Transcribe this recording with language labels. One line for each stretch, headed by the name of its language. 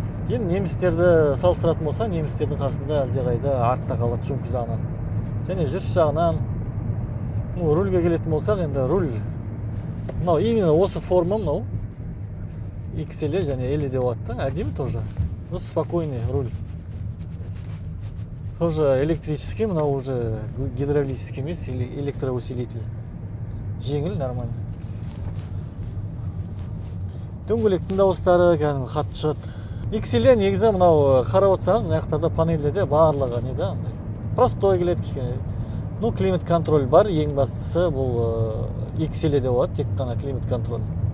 Kazakh: Енді немістерді салыстыратын болса, немістердің қасында әлдеқайда артта қалады жүк жағынан. Және жүріс жағынан, рульге келетін болсақ, енді руль мынау именно осы форма мынау XL және L деп болады да, әдемі тоже.
Russian: Ну, спокойный руль. Тоже электрический, мынау уже гидравлический емес, электроусилитель.
Kazakh: Жеңіл, нормально. Дөңгелектің дауыстары кәдімгі қатты шығады. XL негізі мынау қарап отырсаңыз, мына жақтарда панельдерде барлығы не да, простой келеді кішкене. Ну, климат контроль бар, ең бастысы бұл XL де болады, тек қана климат контроль.